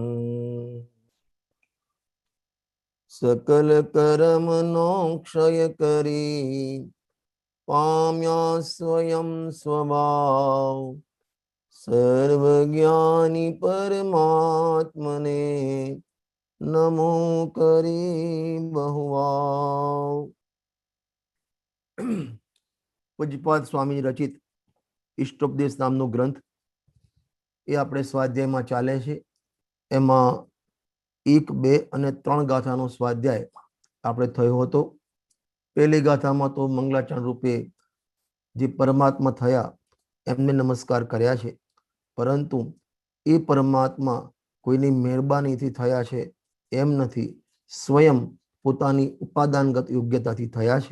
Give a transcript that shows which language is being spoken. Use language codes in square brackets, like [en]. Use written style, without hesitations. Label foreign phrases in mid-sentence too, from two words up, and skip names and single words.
[gu] સકલ કર્મણો ક્ષય કરી પામ્યા સ્વયં સ્વભાવ। સર્વજ્ઞાની પરમાત્મને નમો કરી બહુવાવ। પૂજ્યપાદ સ્વામી રચિત ઇષ્ટોપદેશ નામનો ગ્રંથ એ આપણે સ્વાધ્યાયમાં ચાલે છે. એમાં 1, 2 અને 3 ગાથાનો સ્વાધ્યાય આપણે થયો હતો. પહેલી ગાથામાં તો મંગલાચરણ રૂપે જે પરમાત્મા થયા એમને નમસ્કાર કર્યા છે, પરંતુ એ પરમાત્મા કોઈની મહેરબાનીથી થયા છે એમ નથી, સ્વયં પોતાની ઉપાદાનગત યોગ્યતાથી થયા છે.